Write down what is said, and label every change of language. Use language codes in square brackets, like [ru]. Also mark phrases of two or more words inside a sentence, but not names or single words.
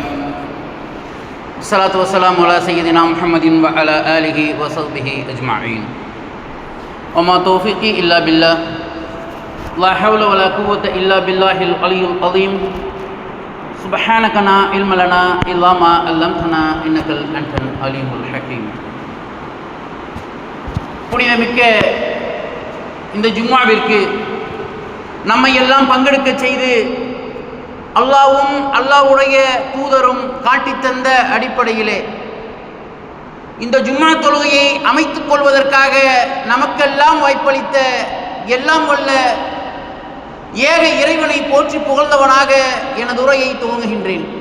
[ar] والصلاة والسلام على سيدنا محمد وعلى آله وصحبه أجمعين. وما توفيقي إلا بالله. لا حول ولا قوة إلا بالله العلي العظيم. سبحانك لا علم لنا إلا ما علمتنا إنك أنت العليم الحكيم. [ta] புனிதமிக்க இந்த ஜும்மாவிற்கு நம்மை எல்லாம் பங்கெடுக்க செய்து அல்லாஹ்வும் அல்லாஹ்வுடைய தூதரும் காட்டித்தந்த அடிப்படையிலே இந்த ஜும்மா தொழுகையை அமைத்துக் கொள்வதற்காக நமக்கெல்லாம் வாய்ப்பளித்த எல்லாம் வல்ல ஏக இறைவனை போற்றி புகழ்ந்தவனாக எனது உரையை துவங்குகின்றேன்.